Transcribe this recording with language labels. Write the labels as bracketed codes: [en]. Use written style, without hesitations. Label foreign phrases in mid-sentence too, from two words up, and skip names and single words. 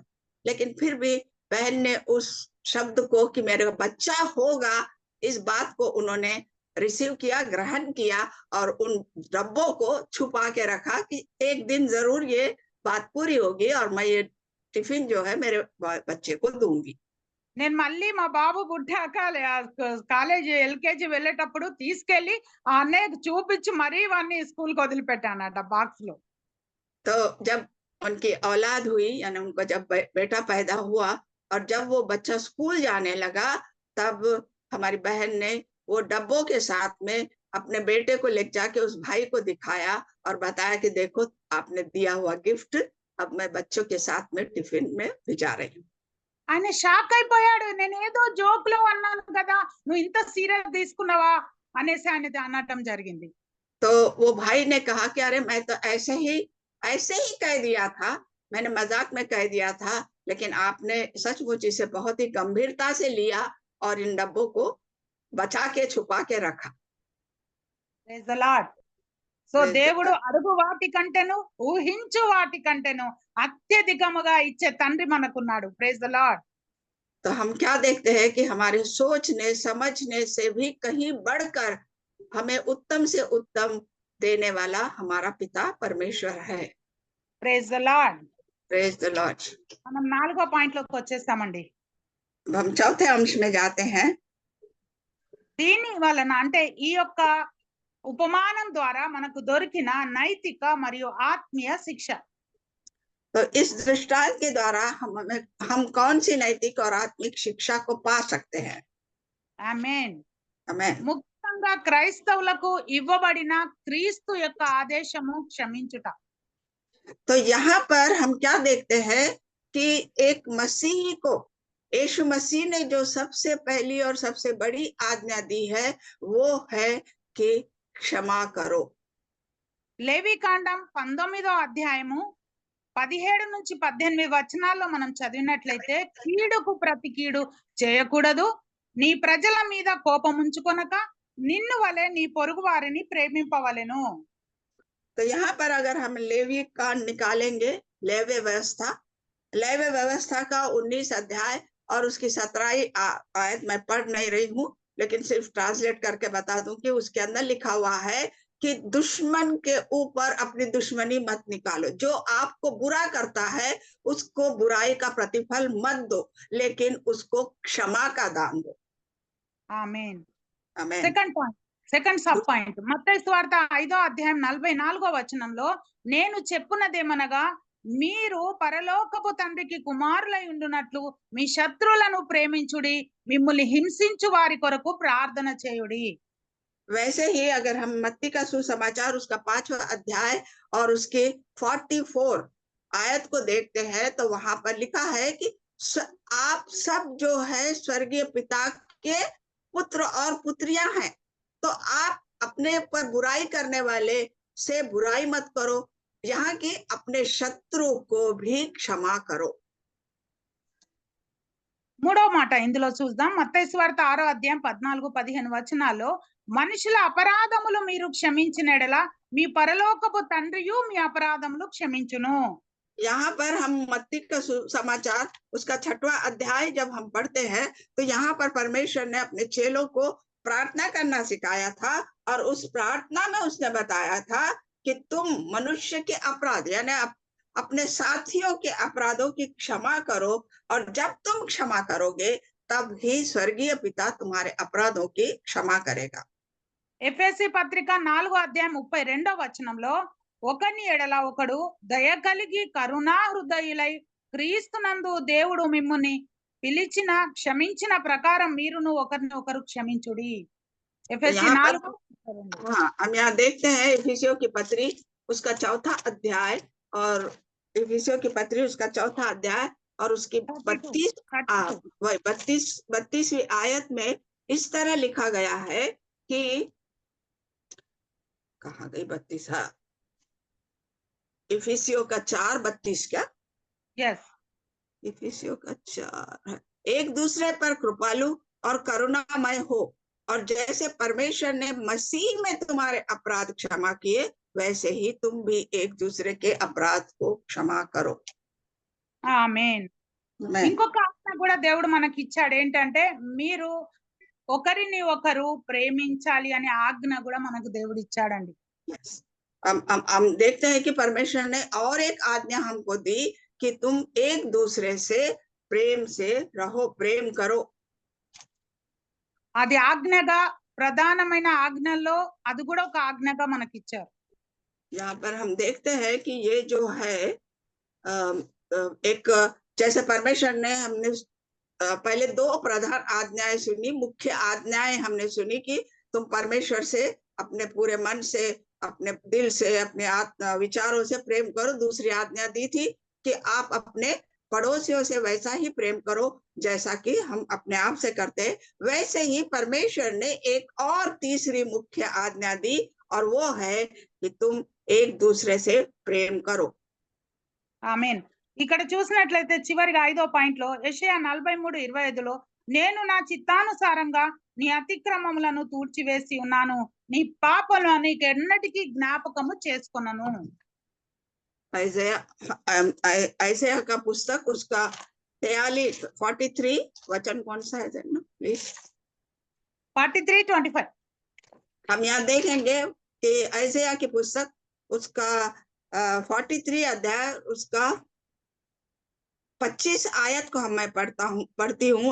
[hi] लेकिन फिर भी बहन ने उस शब्द को कि मेरे बच्चा होगा, इस बात को उन्होंने रिसीव किया, ग्रहण किया और उन डब्बों को छुपा के रखा कि एक दिन जरूर ये बात पूरी होगी और मैं ये टिफिन जो है मेरे बच्चे को दूंगी. [te] నేను మళ్ళీ మా బాబు పుట్టాక కాలేజీ ఎల్కేజీ వెళ్ళేటప్పుడు తీసుకెళ్లి ఆ అన్నయ్యకు చూపించి మరీ వాడిని స్కూల్ కి వదిలిపెట్టానట బాక్స్ లో. [hi] तो जब उनकी औलाद हुई यानी उनको जब बेटा पैदा हुआ और जब वो बच्चा स्कूल जाने लगा, तब हमारी बहन ने वो डब्बों के साथ में अपने बेटे को ले जाके उस भाई को दिखाया और बताया कि देखो आपने दिया हुआ गिफ्ट अब मैं बच्चों के साथ में टिफिन में भिजा रही हूँ. [te] ఆయన షాక్ అయిపోయాడు, నేను ఏదో జోక్ లో అన్నాను కదా నువ్వు ఇంత సీరియస్ తీసుకున్నావా అనేసి ఆయన అనటం జరిగింది. [hi] तो वो भाई ने कहा कि अरे मैं तो ऐसे ही कह दिया था, मैंने मजाक में कह दिया था, लेकिन आपने सचमुच इसे बहुत ही गंभीरता से लिया और इन डब्बों को बचा के छुपा के रखा. [en] Praise the Lord. [te] సో దేవుడు అడుగు వాటి కంటేను ఊహించు వాటి కంటేను అత్యధికముగా ఇచ్చే తండ్రి మనకున్నాడు. [en] Praise the Lord. [hi] तो हम क्या देखते हैं कि हमारे सोचने समझने से भी कहीं बढ़कर हमें उत्तम से उत्तम देने वाला हमारा पिता परमेश्वर है. [en] Praise the Lord. Praise the Lord. [te] మనం 4వ పాయింట్ లోకి వచ్చేస్తామండి. [hi] हम चौथे अंश में जाते हैं. [te] దీని వలన అంటే ఈ యొక్క ఉపమానం ద్వారా మనకు దొరికిన నైతిక మరియు ఆత్మీయ శిక్ష. [hi] तो इस दृष्टांत के द्वारा हम कौन सी नैतिक और आत्मिक शिक्षा को पा सकते हैं. [te] ఆమేన్. [hi] आमेन. [te] ముఖ్యంగా క్రైస్తవులకు ఇవ్వబడిన క్రీస్తు యొక్క ఆదేశము క్షమించుట. [hi] तो यहाँ पर हम क्या देखते हैं कि एक मसीही को यीशु मसीह ने जो सबसे पहली और सबसे बड़ी आज्ञा दी है वो है कि क्षमा करो. [te] లేవికాండం 19వ అధ్యాయము 17 నుంచి 18 వచనాల్లో మనం చదివినట్లయితే కీడుకు ప్రతి కీడు చేయకూడదు, నీ ప్రజల మీద కోపం ఉంచుకొనక నిన్ను వలె నీ పొరుగు వారిని ప్రేమింపవలెను. [hi] तो यहाँ पर अगर हम लेवी कांड निकालेंगे, लेवी व्यवस्था का 19 अध्याय और उसकी 17वीं आयत मैं पढ़ नहीं रही हूँ, लेकिन सिर्फ ट्रांसलेट करके बता दूं कि उसके अंदर लिखा हुआ है कि दुश्मन के ऊपर अपनी दुश्मनी मत निकालो, जो आपको बुरा करता है उसको बुराई का प्रतिफल मत दो, लेकिन उसको क्षमा का दान दो. [te] ఆమేన్. [hi] आमेन. [en] second sub point [te] మత్తయి సువార్త 5వ అధ్యాయం 44వ వచనంలో నేను చెప్పునదేమనగా మీరు పరలోకపు తండ్రికి కుమారులై ఉండునట్లు మీ శత్రువులను ప్రేమించుడి, మిమ్ముల్ని హింసించు వారి కొరకు ప్రార్థన చేయుడి. [hi] वैसे ही अगर हम मत्ती का सुसमाचार उसका 5वां अध्याय और उसके 44 आयत को देखते हैं तो वहां पर लिखा है कि आप सब जो है स्वर्गीय पिता के पुत्र और पुत्रियां हैं, तो आप अपने पर बुराई करने वाले से बुराई मत करो, यहाँ की अपने शत्रु को भी क्षमा करो. [te] మూడో మాట ఇందులో చూద్దాం. మత్తయి సువార్త 6వ అధ్యాయం 14, 15 వచనాల్లో మనుషుల అపరాధములు మీరు క్షమించిన యెడల మీ పరలోకపు తండ్రియు మీ అపరాధములు క్షమించును. [hi] यहाँ पर हम मत्ती का समाचार उसका 6वां अध्याय जब हम पढ़ते हैं तो यहाँ पर परमेश्वर ने अपने चेलों को प्रार्थना करना सिखाया था और उस प्रार्थना में उसने बताया था कि तुम मनुष्य के अपराध यानी अपने साथियों के अपराधों की क्षमा करो और जब तुम क्षमा करोगे तब ही स्वर्गीय पिता तुम्हारे अपराधों की क्षमा करेगा। [te] ఎఫెసీ పత్రిక 4వ అధ్యాయం 32వ వచనంలో ఒకని ఎడల ఒకడు దయ కలిగి కరుణా హృదయులై క్రీస్తునందు దేవుడు మిమ్ముని పిలిచిన క్షమించిన ప్రకారం మీరును ఒకరిని ఒకరు క్షమించుడి. ఎఫెసీ 4 [hi] हाँ, हम यहाँ देखते हैं इफिसियों की पत्री उसका 4था अध्याय और इफिसियों की पत्री उसका 4था अध्याय और उसकी 32वीं आयत में इस तरह लिखा गया है कि कहाँ गई 32? हाँ, इफिसियों का 4:32 क्या? यस, इफिसियों का 4 है। एक दूसरे पर कृपालु और करुणामय हो और जैसे परमेश्वर ने मसीह में तुम्हारे अपराध क्षमा किए वैसे ही तुम भी एक दूसरे के अपराध को क्षमा करो। [te] ఆమేన్. ఇంకొక ఆజ్ఞ కూడా దేవుడు మనకి ఇచ్చాడు. ఏంటంటే మీరు ఒకరిని ఒకరు ప్రేమించాలి అనే ఆజ్ఞ కూడా మనకు దేవుడు ఇచ్చాడండి. [hi] हम देखते हैं कि परमेश्वर ने और एक आज्ञा हमको दी कि तुम एक दूसरे से प्रेम से रहो, प्रेम करो। [te] అది ఆజ్ఞగా ప్రధానమైన ఆజ్ఞల్లో అది కూడా ఒక ఆజ్ఞగా మనకి ఇచ్చారు. [hi] यहाँ पर हम देखते हैं कि ये जो है एक जैसे परमेश्वर ने हमने पहले 2 प्रधान आज्ञाएं सुनी, मुख्य आज्ञाएं हमने सुनी कि तुम परमेश्वर से अपने पूरे मन से, अपने दिल से, अपने आत्मा विचारों से प्रेम करो। दूसरी आज्ञा दी थी कि आप अपने पड़ोसियों से वैसा ही प्रेम करो जैसा कि हम अपने आप से करते हैं। वैसे ही परमेश्वर ने एक और तीसरी मुख्य आज्ञा दी और वो है कि तुम एक दूसरे से प्रेम करो। [te] ఆమేన్. ఇక్కడ చూసినట్లయితే చివరిగా 5వ పాయింట్ లో యెషయా 43:25లో నేను నా చిత్తానుసారంగా నీ అతిక్రమములను తూర్చివేసి ఉన్నాను, నీ పాపములను నీకెన్నటికీ జ్ఞాపకము చేసుకొనను. [hi] ऐसाया का पुस्तक उसका 43 वचन कौन सा है ना प्लीज? 43:25 हम यहाँ देखेंगे कि ऐसाया की पुस्तक उसका 43 अध्याय उसका 25 आयत को मैं पढ़ती हूँ।